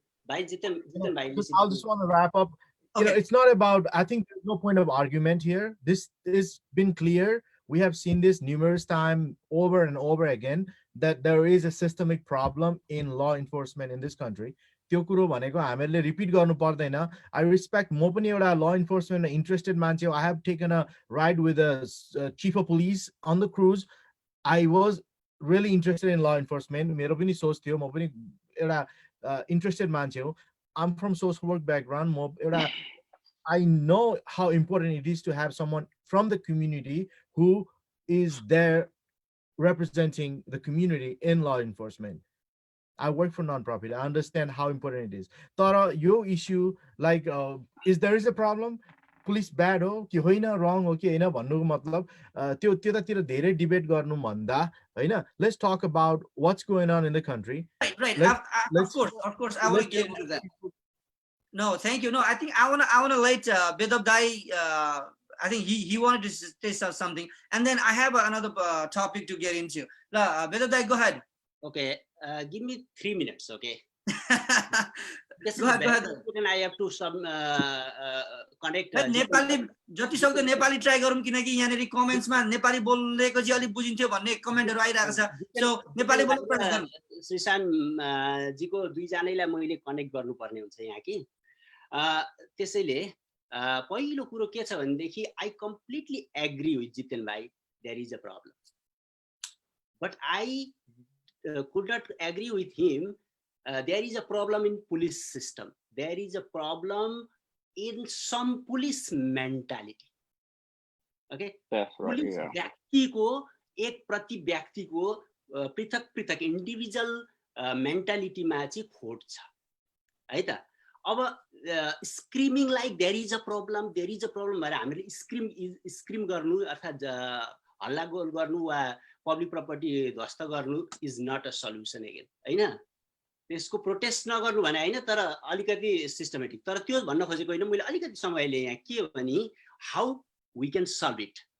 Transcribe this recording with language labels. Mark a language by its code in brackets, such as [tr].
[ne] भाइ जितेन भाइ [en] I'll just want to wrap up. You know, Okay. it's not about, I think there's no point of argument here. This has been clear. We have seen this numerous times over and over again, that there is a systemic problem in law enforcement in this country. [ne] त्यो कुरो भनेको हामीले repeat गर्नु पर्दैन. [en] I respect [ne] म पनि एउटा [en] law enforcement interested मान्छे हो. I have taken a ride with a chief of police on the cruise. I was really interested in law enforcement. [ne] मेरो पनि सोच थियो, म पनि एउटा interested मान्छे हो. [en] I'm from social work background. I know how important it is to have someone from the community who is there representing the community in law enforcement. I work for nonprofit. I understand how important it is. Tara, your issue, like, is there is a problem? [ne] Police bad हो कि होइन, wrong हो कि होइन भन्नुको मतलब त्यो त्यतातिर धेरै डिबेट गर्नु भन्दा हैन, [en] let's talk about what's going on in the country. Right. Of course, I want to get into that. No, thank you. No, I think I wanna let Bedav Dai. I think he wanted to say something, and then I have another topic to get into. Bedav Dai, go ahead. Okay, give me 3 minutes. Okay. Go ahead. I have to some connect. [ne] Nepali जति सक्दो Nepali try गरौँ किनकि यहाँनेरि कमेन्ट्समा नेपाली बोलेको चाहिँ अलि बुझिन्थ्यो भन्ने कमेन्टहरु आइरहेको छ. सो नेपाली बोल्नु पर्दैन. श्रीशान जीको दुईजनालाई मैले कनेक्ट गर्नुपर्ने हुन्छ यहाँ कि त्यसैले पहिलो कुरो के छ भनेदेखि [en] I completely agree with Jiten bhai, there is a problem, but I could not agree with him. There is a problem in police system. There is a problem in some police mentality. Okay. That's right. [ne] Police व्यक्तिको एक प्रति व्यक्तिको पृथक individual मेन्टालिटीमा चाहिँ खोट छ है त. अब [en] screaming like there is a problem [ne] भनेर हामीले स्क्रिम गर्नु अर्थात् हल्ला गोल गर्नु वा पब्लिक प्रपर्टी ध्वस्त गर्नु [en] is not a solution again [ne] हैन. त्यसको प्रोटेस्ट नगर्नु भने हैन, तर अलिकति सिस्टमेटिक. तर त्यो भन्न खोजेको हैन मैले. अलिकति समय लिए यहाँ के भने [en] How we can solve it.